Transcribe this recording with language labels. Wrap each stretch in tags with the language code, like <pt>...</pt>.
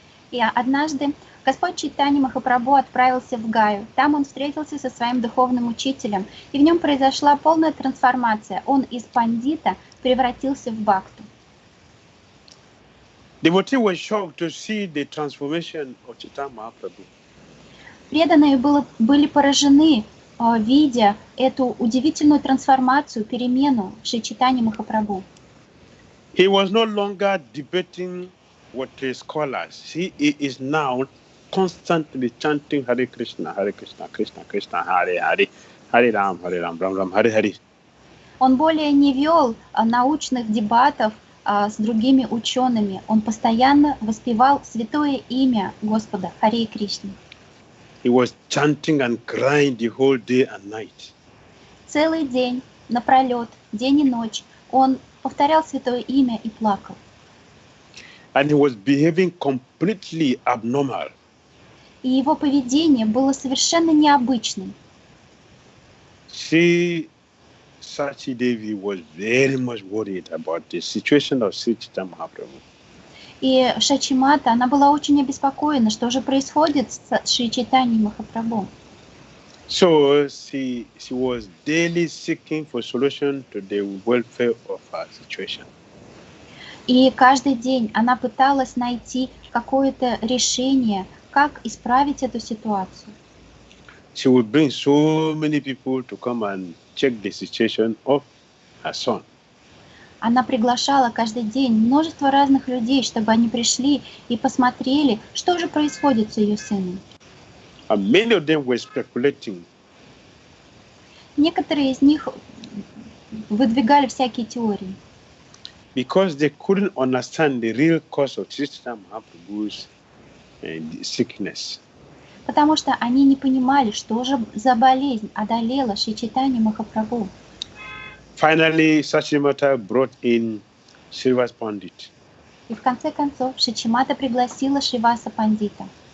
<ru>И однажды Господь Чайтанья Махапрабху отправился в Гаю. Там он встретился со своим духовным учителем, и в нем произошла полная трансформация. Он из пандита превратился в бхакту.</ru> <en>Devotees were shocked to see the transformation of Chaitanya Mahaprabhu.</en> <ru>Преданные были поражены, видя эту удивительную трансформацию, перемену Шри Чайтаньи Махапрабху.</ru> <en>He was no longer debating with his scholars. He is now constantly chanting Hare Krishna, Krishna Krishna, Hare Hare, Hare Ram, Ram Ram, Hare Hare.</en> <ru>Он более не вел научных дебатов с другими учеными. Он постоянно воспевал святое имя Господа, Харе Кришны.</ru> <en>He was chanting and crying the whole day and night.</en> <ru>Целый день, напролет, день и ночь, он повторял святое имя и плакал.</ru> <en>And he was behaving completely abnormal.</en> <ru>И его поведение было совершенно необычным.</ru> <en>Sati Devi was very much worried about the situation of Sri Chaitanya Mahaprabhu.</en> <ru>И Шачимата, она была очень обеспокоена, что же происходит с Шри Чайтаньей Махапрабху.</ru> <en>So she was daily seeking for solution to the welfare of her situation.</en> <ru>И каждый день она пыталась найти какое-то решение, как исправить эту ситуацию.</ru> <en>She would bring so many people to come and check the situation of her son.</en> <ru>Она приглашала каждый день множество разных людей, чтобы они пришли и посмотрели, что же происходит с ее сыном.</ru> <en>And many of them were speculating.</en> <ru>Некоторые из них выдвигали всякие теории.</ru> <en>Because they couldn't understand the real cause of Sri Chaitanya Mahaprabhu's sickness.</en> <ru>Потому что они не понимали, что же за болезнь одолела Шри Чайтанью Махапрабху.</ru> <en>Finally, Sachimata brought in Srivas Pandit.</en> <ru>И в конце концов Шачимата пригласила Шриваса Пандита.</ru>